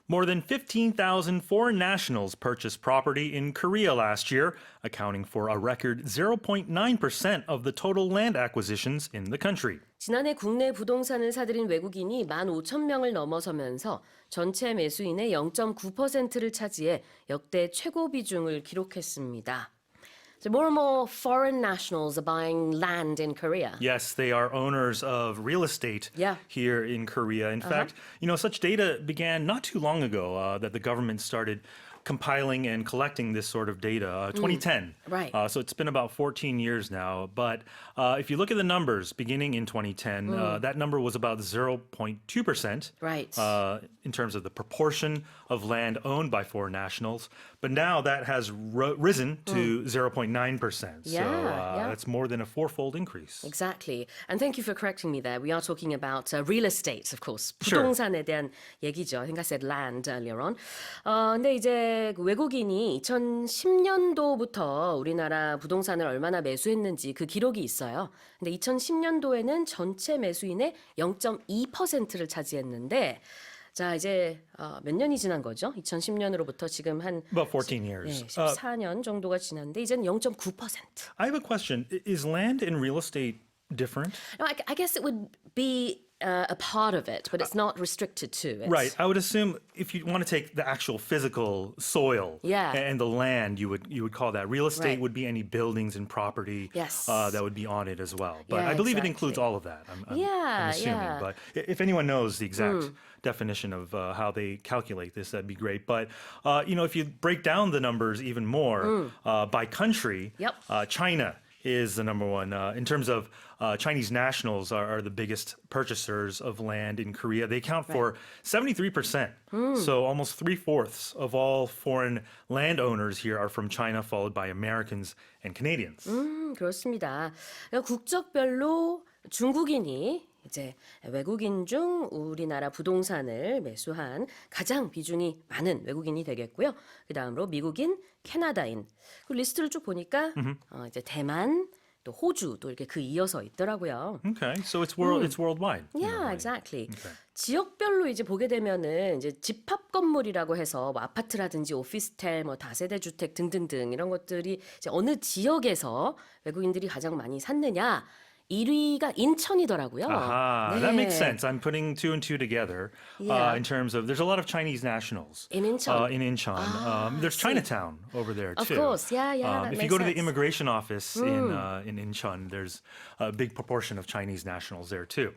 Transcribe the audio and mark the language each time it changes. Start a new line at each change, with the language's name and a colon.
English: More than 15,000 foreign nationals purchased property in Korea last year, accounting for a record 0.9% of the total land acquisitions in the country.
Korean: 지난해 국내 부동산을 사들인 외국인이 15,000명을 넘어서면서 전체 매수인의 0.9%를 차지해 역대 최고 비중을 기록했습니다.
English: So more and more foreign nationals are buying land in Korea. Yes, they are owners of real estate here in Korea. In fact, such data began not too long ago that the government started compiling and collecting this sort of data, 2010. Right. So it's been about 14 years now. But if you look at the numbers beginning in 2010, that number was about 0.2%. Right. In terms of the proportion of land owned by foreign nationals. But now that has risen to 0.9%. So that's more than a fourfold increase. Exactly. And thank you for correcting me there. We are talking about real estate, of course. Sure.
Korean: 부동산에 대한 얘기죠.
English: I think I said land earlier on.
Korean: 근데 이제 외국인이 2010년도부터 우리나라 부동산을 얼마나 매수했는지 그 기록이 있어요. 근데 2010년도에는 전체 매수인의 0.2%를 차지했는데 자, 이제 몇 년이 지난 거죠? 2010년으로부터 지금 한
English: About 14 years.
Korean: 14년 정도가 지났는데 이제는 0.9%.
English: I have a question. Is land and real estate different? No, I guess it would be a part of it, but it's not restricted to it. Right. I would assume if you want to take the actual physical soil and the land, you would call that. Real estate would be any buildings and property that would be on it as well. But I believe it includes all of that. I'm assuming. But if anyone knows the exact definition of how they calculate this, that'd be great. But if you break down the numbers even more by country, China is the number one. In terms of Chinese nationals are the biggest purchasers of land in Korea. They account for 73%. So almost 3/4 of all foreign landowners here are from China, followed by Americans and Canadians.
Korean: 그렇습니다. 국적별로 중국인이 이제 외국인 중 우리나라 부동산을 매수한 가장 비중이 많은 외국인이 되겠고요. 그 다음으로 미국인, 캐나다인. 그 리스트를 쭉 보니까 이제 대만, 또 호주도 이렇게 그 이어서 있더라고요.
English: Okay, so it's worldwide. Yeah, exactly. Okay.
Korean: 지역별로 이제 보게 되면은 이제 집합 건물이라고 해서 뭐 아파트라든지 오피스텔, 뭐 다세대 주택 등등등 이런 것들이 이제 어느 지역에서 외국인들이 가장 많이 샀느냐? 1위가 인천이더라고요. 네.
English: That makes sense. I'm putting two and two together in terms of there's a lot of Chinese nationals in Incheon. In Incheon. There's Chinatown over there too. Of course, that if makes you go to the sense. immigration office in Incheon, there's a big proportion of Chinese nationals there too.